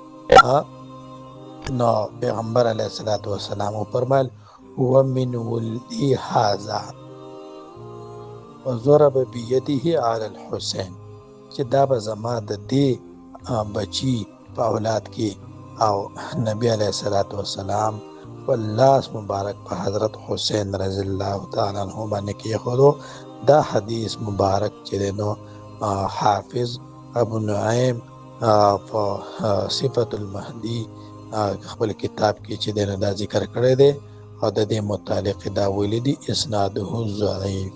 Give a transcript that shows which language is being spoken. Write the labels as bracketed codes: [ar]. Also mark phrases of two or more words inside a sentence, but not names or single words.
[ps] نو پیغمبر [ar] علیه الصلاۃ والسلام فرمایل هو من ولدی هذا وضرب بيده على الحسين، [ps] چې دا به زما د دې بچی په اولاد کې او نبی علیه الصلاۃ والسلام واللاس مبارک په حضرت حسین رضی الله تعالی عنہ باندې کې خودو. دا حدیث مبارک چې نو حافظ ابو نعیم په صفت المهدی خپل کتاب کې چې دا ذکر کړی دی او د دې متعلق دا ویلي دي [ar] اسناده ضعیف.